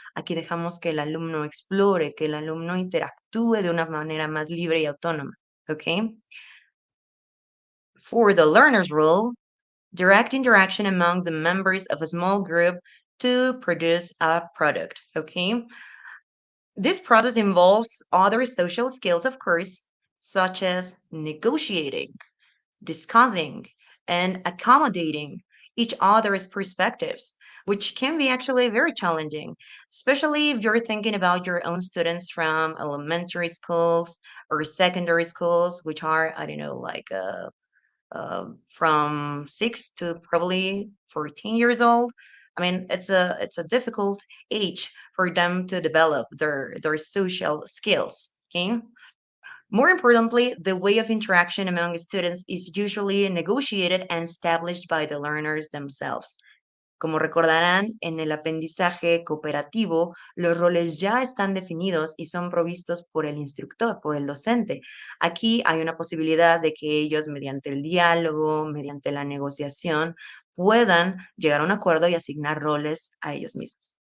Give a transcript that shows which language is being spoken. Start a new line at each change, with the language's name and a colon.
Spanish: Aquí dejamos que el alumno explore, que el alumno interactúe de una manera más libre y autónoma, okay?
English: For the learner's role, direct interaction among the members of a small group to produce a product, okay? This process involves other social skills, of course, such as negotiating, discussing, and accommodating each other's perspectives, which can be actually very challenging, especially if you're thinking about your own students from elementary schools or secondary schools, which are, I don't know, like from 6 to probably 14 years old. I mean, it's a difficult age for them to develop their social skills. Okay. More importantly, the way of interaction among students is usually negotiated and established by the learners themselves.
Spanish: Como recordarán, en el aprendizaje cooperativo, los roles ya están definidos y son provistos por el instructor, por el docente. Aquí hay una posibilidad de que ellos, mediante el diálogo, mediante la negociación, puedan llegar a un acuerdo y asignar roles a ellos mismos.